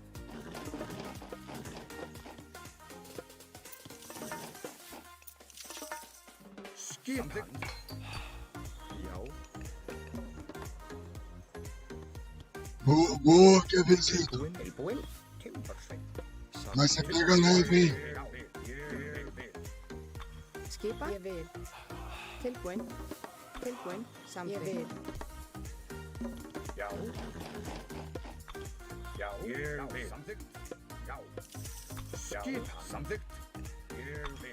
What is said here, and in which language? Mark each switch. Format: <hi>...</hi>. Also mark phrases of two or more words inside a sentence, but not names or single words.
<is>Skipan. Já.</is> <pt>Boa, Kevincito.</pt> <is>Tilbúin. Timbursveinn.</is> <pt>Mas você pega leve, hein?</pt> <is>Skipan. Ég vil. Tilbúin. Samþykkt. Ég vil. Já. Já. Ég vil. Samþykkt. Já. Skipan. Samþykkt. Ég vil.</is>